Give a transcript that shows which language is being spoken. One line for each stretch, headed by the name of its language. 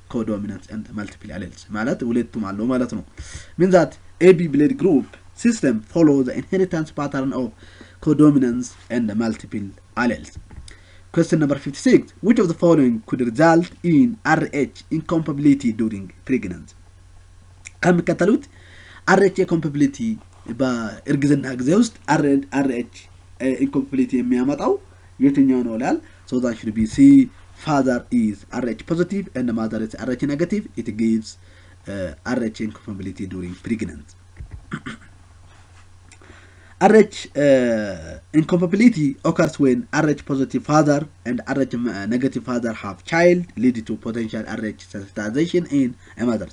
English: Codominance and multiple alleles
Amharic: ማለት ሁለቱም አለው ማለት ነው።
English: Means that AB blade group system follows the inheritance pattern of codominance and multiple alleles. Question number 56. Which of the following could result in RH incompatibility during pregnancy?
Amharic: ከሚከተሉት RH incompatibility በእርግዝና ጊዜ ውስጥ RH incompatibility የሚያመጣው የትኛው ነው ላል?
English: So that should be C. Father is RH positive and mother is RH negative. It gives RH incompatibility during pregnancy. RH incompatibility occurs when RH positive father and RH negative father have child, leading to potential RH sensitization in a mother.